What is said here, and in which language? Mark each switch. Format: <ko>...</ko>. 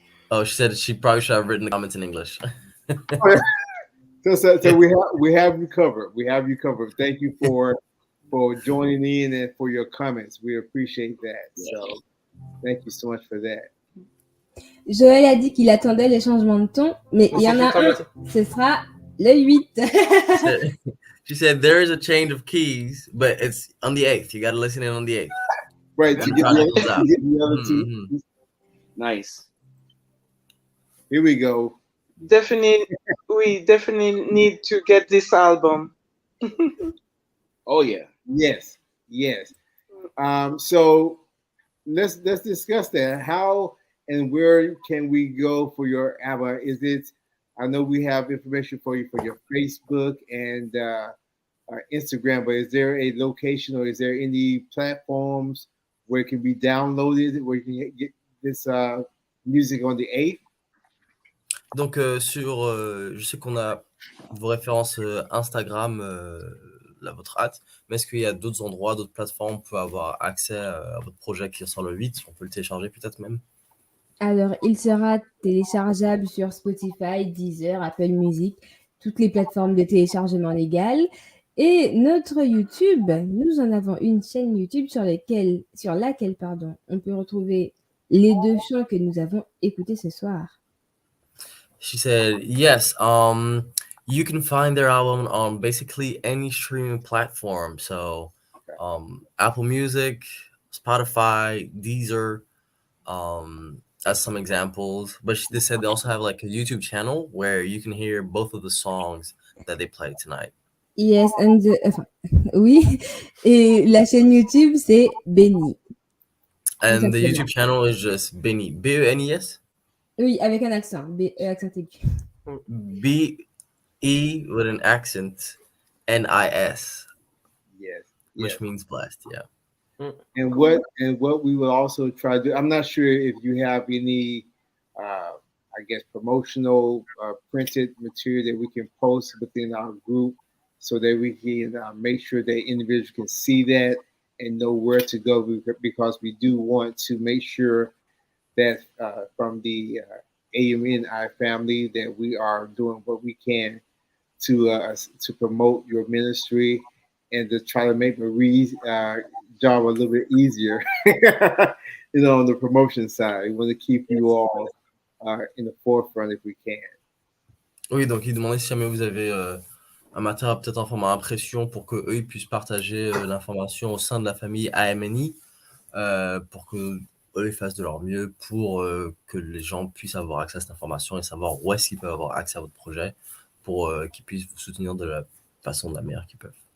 <en>Oh, she said she probably should have written the comments in English. So we have you covered. We have you covered. Thank you for joining in and for your comments. We appreciate that. So thank you so much for that.</en> <fr>Joël a dit qu'il attendait les changements de ton, mais il y en a un, ce sera le 8.</fr> <en>She said there is a change of keys, but it's on the 8th. You got to listen in on the 8th. Right, to get the other two. Mm-hmm. Nice. Here we go. We definitely need to get this album. Oh yeah. Yes. So let's discuss that. How and where can we go for your album? Is it? I know we have information for you for your Facebook and Instagram, but is there a location or is there any platforms where it can be downloaded, where you can get this music on the 8th?</en> <fr>Donc je sais qu'on a vos références Instagram, votre hâte, mais est-ce qu'il y a d'autres endroits, d'autres plateformes où on peut avoir accès à votre projet qui sort le 8? On peut le télécharger peut-être même? Alors, il sera téléchargeable sur Spotify, Deezer, Apple Music, toutes les plateformes de téléchargement légales. Et notre YouTube, nous en avons une chaîne YouTube sur laquelle, on peut retrouver les 2 chants que nous avons écoutés ce soir.</fr> <en>She said, yes, you can find their album on basically any streaming platform. So Apple Music, Spotify, Deezer, as some examples. But they said they also have like a YouTube channel where you can hear both of the songs that they played tonight. Yes,</en> <fr>oui. Et la chaîne YouTube, c'est Benny.</fr> <en>And the YouTube channel is just Benny. B-E-N-E-S?</en> <fr>Oui, avec un accent. Accent aigu.</fr> <en>B-E with an accent, N-I-S. Yes. Which means blessed, yeah. And what we will also try to do, I'm not sure if you have any, I guess, promotional printed material that we can post within our group so that we can make sure that individuals can see that and know where to go, because we do want to make sure that from the A.M.N family that we are doing what we can to promote your ministry and to try to make Marie's job a little bit easier, on the promotion side. We want to keep you all in the forefront if we can.</en> <fr>Oui, donc il demandait si jamais vous avez un matériel peut-être en format impression pour qu'eux ils puissent partager l'information au sein de la famille A.M.N, pour que eux ils fassent de leur mieux pour que les gens puissent avoir accès à cette information et savoir où est-ce qu'ils peuvent avoir accès à votre projet pour qu'ils puissent vous soutenir de la façon de la meilleure qu'ils peuvent.</fr>